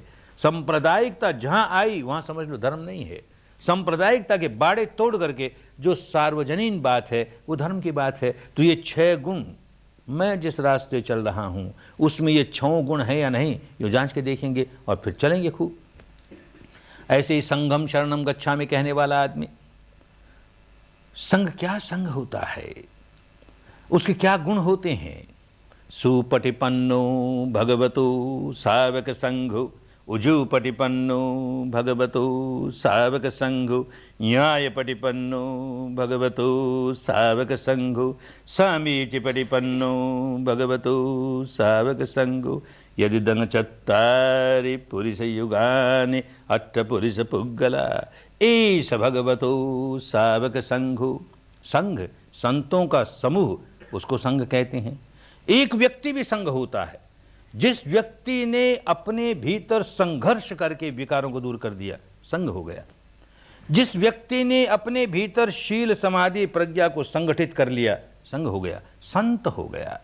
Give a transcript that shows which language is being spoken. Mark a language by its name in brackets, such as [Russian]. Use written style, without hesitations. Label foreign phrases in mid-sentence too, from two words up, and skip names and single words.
[Hindi] सांप्रदायिकता जहां आई वहां समझ लो धर्म नहीं है। सांप्रदायिकता के बाड़े तोड़ करके जो सार्वजनीन बात है वो धर्म की बात है। तो ये 6 गुण, मैं जिस रास्ते चल रहा हूं उसमें ये 6 गुण है या नहीं, ये जांच के देखेंगे और फिर चलेंगे खूब। ऐसे ही [Pali] संघम शरणम गच्छामि [Hindi] कहने वाला आदमी, संघ क्या संघ होता है, उसके क्या गुण होते हैं? [Pali] सुपटिपन्नो भगवतो सावक संघो, उजुपटिपन्नो भगवतो सावक संघो, न्यायपटिपन्नो भगवतो सावक संघो, समीचिपटिपन्नो भगवतो सावक संघो, यदिदं चत्तारि पुरुषयुगानि अष्टपुरुष पुग्गला, एष भगवतो सावक संघो। [Hindi] संघ संतों का समूह, उसको संघ कहते हैं। एक व्यक्ति भी संग होता है जिस व्यक्ति ने अपने भीतर संघर्ष करके विकारों को दूर कर दिया, संग हो गया। जिस व्यक्ति ने अपने भीतर शील समाधि प्रज्ञा को संगठित कर लिया, संग हो गया, संत हो गया।